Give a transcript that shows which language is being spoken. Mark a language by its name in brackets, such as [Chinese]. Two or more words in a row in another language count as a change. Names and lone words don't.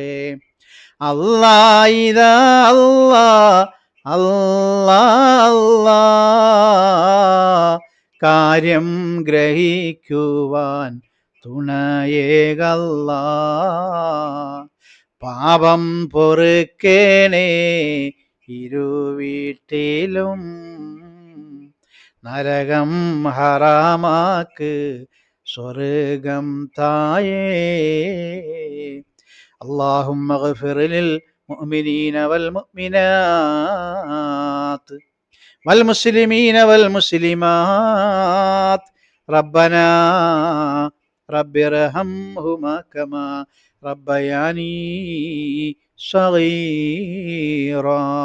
[Malayalam] അല്ലാ ഇതാ അല്ലാ അല്ലാ അല്ലാ, കാര്യം ഗ്രഹിക്കുവാൻ തുണയേകല്ലാ. പാപം പൊറുക്കേണേ ഇരുവീട്ടിലും, നരകം ഹറാമാക്ക് സ്വർഗം തായേ. [Arabic] اللهم اغفر للمؤمنين والمؤمنات والمسلمين والمسلمات. ربنا رب ارحمهما كما ربياني صغيرا.